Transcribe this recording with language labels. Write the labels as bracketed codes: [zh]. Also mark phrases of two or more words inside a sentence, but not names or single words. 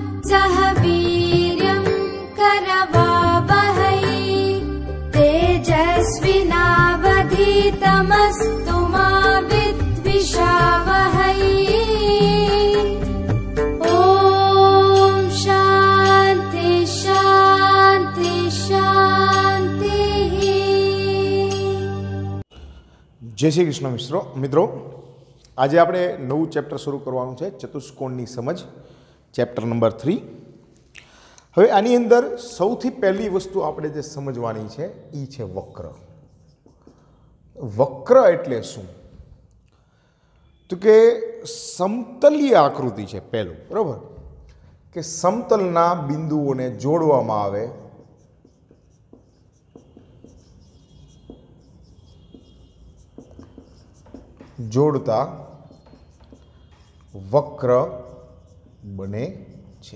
[sa] सह वीर्यं करवावहै तेजस्विनावधीतमस्तु मा विद्विषावहै। ॐ शान्ति शान्ति शान्तिः। [hi] जय श्री कृष्ण मित्रों, [gu] आज આપણે નવું ચેપ્ટર શરૂ કરવાનું છે, ચતુષ્કોણની સમજ, ચેપ્ટર નંબર 3। હવે આની અંદર સૌથી પહેલી વસ્તુ આપણે જે સમજવાની છે એ છે વક્ર। વક્ર એટલે શું? તો કે સમતલીય આકૃતિ છે પહેલું, બરાબર, કે સમતલના બિંદુઓને જોડવામાં આવે જોડતા વક્ર બને છે।